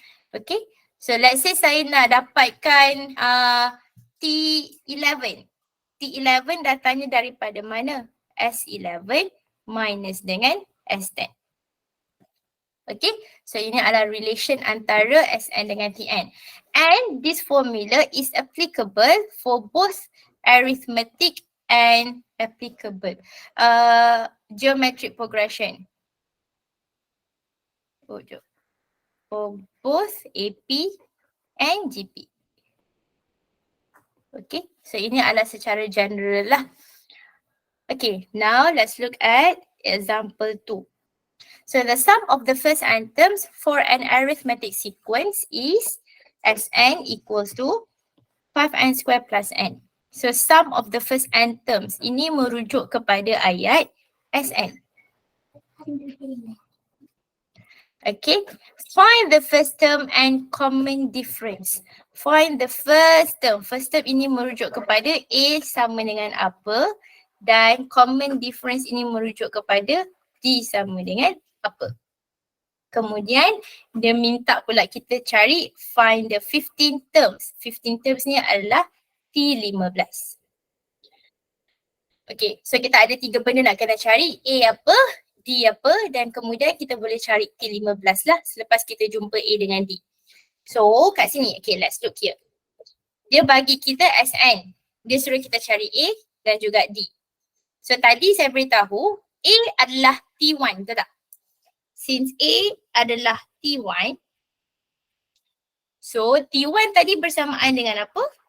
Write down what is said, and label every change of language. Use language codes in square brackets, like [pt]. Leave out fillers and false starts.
[en] Okay, so let's say [ms] saya nak dapatkan T11. T11 datangnya daripada mana? S11 minus dengan S10. Okay, so ini adalah relation antara Sn dengan Tn. [en] And this formula is applicable for both arithmetic and applicable geometric progression. For both AP and GP. [ms] Okay, so ini adalah secara general lah. [en] Okay, now let's look at example 2. So the sum of the first n terms for an arithmetic sequence is Sn equals to 5n square plus n. [ms] So [en] sum of the first n terms [ms] ini merujuk kepada ayat Sn. [en] Okay, find the first term and common difference. Find the first term. [ms] First term ini merujuk kepada A sama dengan apa, dan common difference ini merujuk kepada D sama dengan apa. Kemudian dia minta pula kita cari [en] find the 15 terms. [ms] 15 terms ni adalah T15. Okay, so kita ada 3 benda nak kena cari. A apa, D apa, dan kemudian kita boleh cari T15 lah selepas kita jumpa A dengan D. [en] So [ms] kat sini, [en] okay, let's look here. [ms] Dia bagi kita Sn. Dia suruh kita cari A dan juga D. So tadi saya beritahu A adalah T1, betul tak? Since A adalah T1, so T1 tadi bersamaan dengan apa?